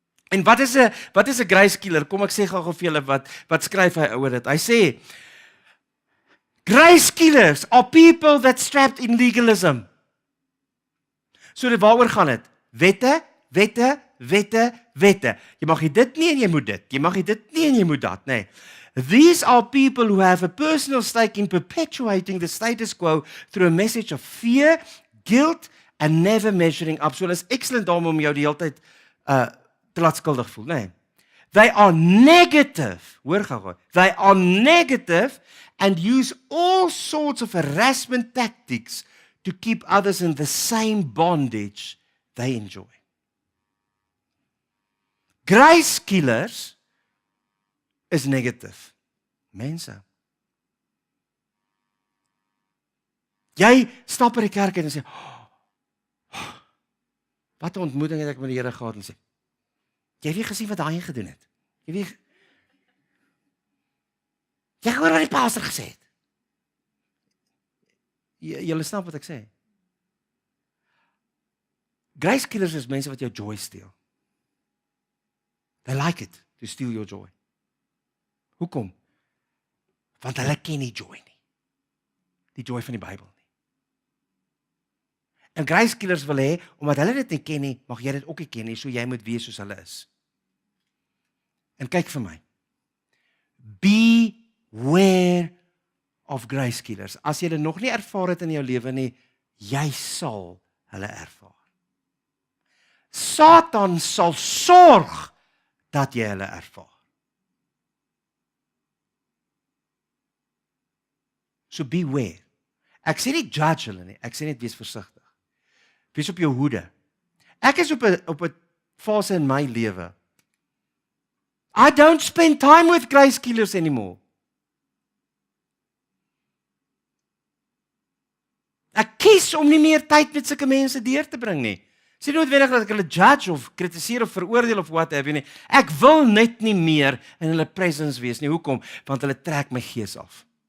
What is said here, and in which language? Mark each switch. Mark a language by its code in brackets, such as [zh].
[af] En wat is 'n grace killer? Kom ek sê gou vir julle wat skryf hy oor dit. Hy sê [en] grace killers are people that strapped in legalism. [af] So dit waaroor gaan dit? Wette. Jy mag nie dit nie en jy moet dit. Jy mag nie dit nie en jy moet dat, nee. [en] These are people who have a personal stake in perpetuating the status quo through a message of fear, guilt and never measuring up. [af] So dit is excellent daarom om jou die hele tyd te laat skuldig voel, nee. [en] They are negative. [af] Hoor gou. [en] They are negative and use all sorts of harassment tactics to keep others in the same bondage they enjoy. [af] Grace killers is negative. Mense. Jy stap by die kerk en sê, wat 'n ontmoeting het ek met die Here gehad en sê, jy het nie gesien wat hy gedoen het. Jy hoor wat die pastor gesê het. Julle snap wat ek sê. Grace killers is mense wat jou joy steel. [en] They like it to steal your joy. [af] Hoekom? Want hulle ken nie joy nie. Die joy van die Bybel nie. En grace killers wil hê, omdat hulle dit nie ken nie, mag jy dit ook nie ken nie, so jy moet wees soos hulle is. En kyk vir my. [en] Beware of grace killers. [af] As jy dit nog nie ervaar het in jou lewe nie, jy sal hulle ervaar. Satan sal sorg dat jy hulle ervaar. So beware. Ek sê nie judge hulle nie, ek sê net wees versigtig. Wees op jou hoede. Ek is op 'n fase in my lewe. [en] I don't spend time with grace killers anymore. [af] Ek kies om nie meer tyd met sulke mense deur te bring nie. Dis nie noodwendig dat ek hulle judge of kritiseer of veroordeel of wat have you nie. Ek wil net nie meer in hulle presence wees nie. Hoekom? Want hulle trek my gees af.